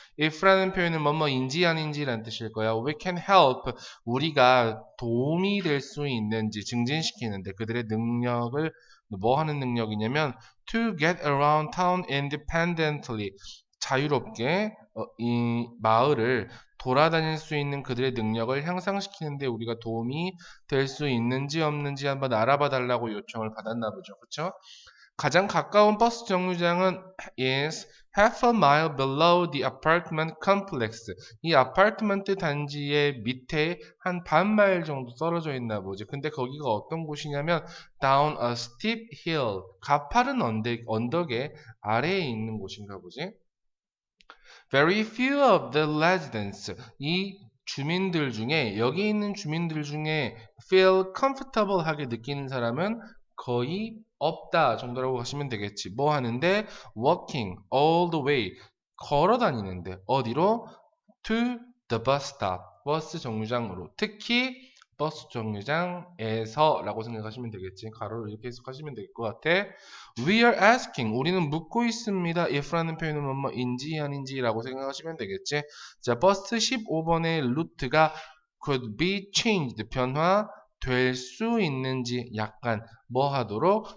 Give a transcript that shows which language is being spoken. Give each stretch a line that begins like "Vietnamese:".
Korean: if라는 표현은 뭐뭐인지 아닌지라는 뜻일 거야.
English: We can help,
Korean: 우리가 도움이 될 수 있는지 증진시키는데 그들의 능력을 뭐 하는 능력이냐면
English: to get around town independently,
Korean: 자유롭게 이 마을을 돌아다닐 수 있는 그들의 능력을 향상시키는데 우리가 도움이 될 수 있는지 없는지 한번 알아봐 달라고 요청을 받았나 보죠. 그렇죠? 가장 가까운 버스 정류장은
English: is half a mile below the apartment complex.
Korean: 이 아파트먼트 단지의 밑에 한 반마일 정도 떨어져 있나 보지. 근데 거기가 어떤 곳이냐면
English: down a steep hill,
Korean: 가파른 언덕의 아래에 있는 곳인가 보지.
English: Very few of the residents,
Korean: 이 주민들 중에, 여기 있는 주민들 중에
English: feel comfortable
Korean: 하게 느끼는 사람은 거의 없다 정도라고 하시면 되겠지. 뭐 하는데?
English: Walking all the way,
Korean: 걸어 다니는데 어디로?
English: To the bus stop,
Korean: 버스 정류장으로. 특히 버스 정류장에서 라고 생각하시면 되겠지. 가로로 이렇게 해석하시면 될 것 같아.
English: We are asking,
Korean: 우리는 묻고 있습니다. if라는 표현은 뭐뭐인지 아닌지 라고 생각하시면 되겠지. 자, 버스 15번의 루트가
English: could be changed,
Korean: 변화될 수 있는지, 약간 뭐 하도록?